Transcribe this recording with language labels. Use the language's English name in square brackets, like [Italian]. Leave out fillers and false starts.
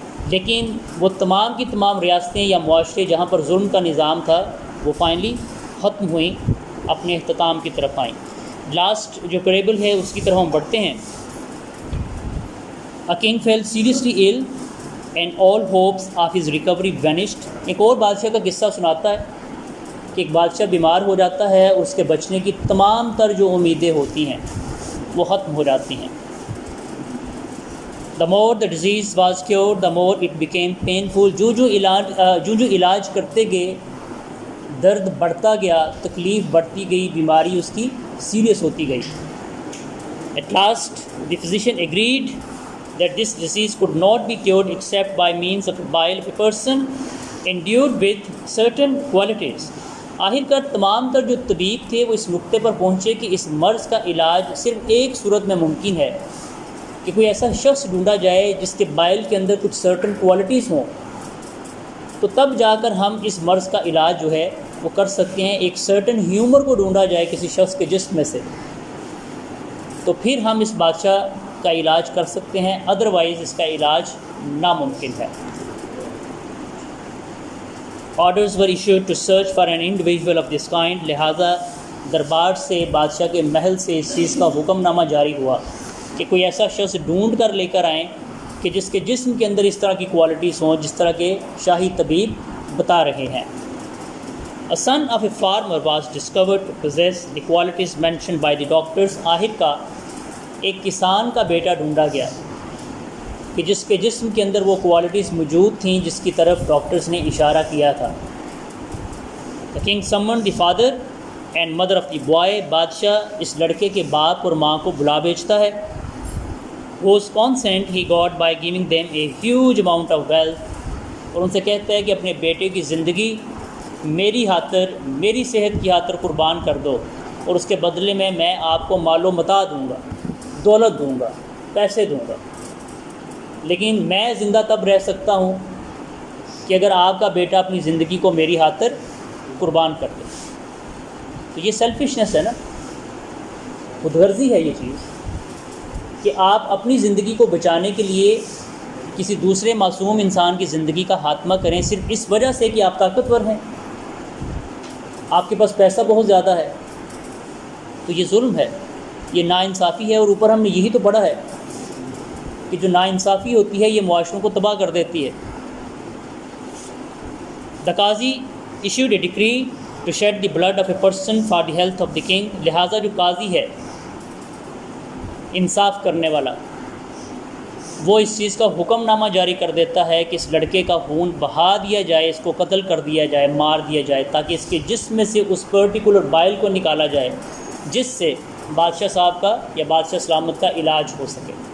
[Urdu] لیکن وہ تمام کی تمام ریاستیں یا معاشرے جہاں پر ظلم کا نظام تھا وہ فائنلی ختم ہوئیں، اپنے اختتام کی طرف آئیں۔ لاسٹ جو پیریبل ہے اس کی طرف ہم بڑھتے ہیں۔ [English] A king fell seriously ill and all hopes of his recovery vanished۔ [Urdu] ایک اور بادشاہ کا قصہ سناتا ہے کہ ایک بادشاہ بیمار ہو جاتا ہے، اس کے بچنے کی تمام تر جو امیدیں ہوتی ہیں وہ ختم ہو جاتی ہیں۔ [English] The more the disease was cured, the more it became painful. [Urdu] جو علاج کرتے گئے درد بڑھتا گیا، تکلیف بڑھتی گئی، بیماری اس کی سیریس ہوتی گئی. [English] At last the physician agreed that this disease could not be cured except by means of a bile of a person endued with certain qualities. [Urdu] آخر کار تمام تر جو طبیب تھے وہ اس نقطے پر پہنچے کہ اس مرض کا علاج صرف ایک صورت میں ممکن ہے کہ کوئی ایسا شخص ڈھونڈا جائے جس کے بائل کے اندر کچھ سرٹن کوالٹیز ہوں، تو تب جا کر ہم اس مرض کا علاج جو ہے وہ کر سکتے ہیں. ایک سرٹن ہیومر کو ڈھونڈا جائے کسی شخص کے جسم میں سے، تو پھر ہم اس بادشاہ کا علاج کر سکتے ہیں، ادروائز اس کا علاج ناممکن ہے. [English] Orders were issued to search for an individual of this kind. [Urdu] لہٰذا دربار سے، بادشاہ کے محل سے اس چیز کا حکم نامہ جاری ہوا کہ کوئی ایسا شخص ڈھونڈ کر لے کر آئیں کہ جس کے جسم کے اندر اس طرح کی کوالٹیز ہوں جس طرح کے شاہی طبیب بتا رہے ہیں. [English] A son of a farmer was discovered to possess the qualities mentioned by the doctors. [Urdu] آخر کا ایک کسان کا بیٹا ڈھونڈا گیا کہ جس کے جسم کے اندر وہ کوالٹیز موجود تھیں جس کی طرف ڈاکٹرز نے اشارہ کیا تھا. [English] The king summoned the father and mother of the boy. [Urdu] بادشاہ اس لڑکے کے باپ اور ماں کو بلا بھیجتا ہے. [English] whose consent he got by giving them a huge amount of wealth. [Urdu] اور ان سے کہتا ہے کہ اپنے بیٹے کی زندگی میری خاطر، میری صحت کی خاطر قربان کر دو، اور اس کے بدلے میں آپ کو مال و متاع دوں گا، دولت دوں گا، پیسے دوں گا، لیکن میں زندہ تب رہ سکتا ہوں کہ اگر آپ کا بیٹا اپنی زندگی کو میری خاطر قربان کر دے. تو یہ سیلفشنس ہے نا، خود غرضی ہے یہ چیز کہ آپ اپنی زندگی کو بچانے کے لیے کسی دوسرے معصوم انسان کی زندگی کا خاتمہ کریں صرف اس وجہ سے کہ آپ طاقتور ہیں، آپ کے پاس پیسہ بہت زیادہ ہے. تو یہ ظلم ہے، یہ ناانصافی ہے، اور اوپر ہم نے یہی تو پڑھا ہے کہ جو ناانصافی ہوتی ہے یہ معاشروں کو تباہ کر دیتی ہے. [English] The qazi issued a decree to shed the blood of a person for the health of the king. [Urdu] لہٰذا جو قاضی ہے، انصاف کرنے والا، وہ اس چیز کا حکم نامہ جاری کر دیتا ہے کہ اس لڑکے کا خون بہا دیا جائے، اس کو قتل کر دیا جائے، مار دیا جائے، تاکہ اس کے جسم میں سے اس پرٹیکولر بائل کو نکالا جائے جس سے بادشاہ صاحب کا یا بادشاہ سلامت کا علاج ہو سکے.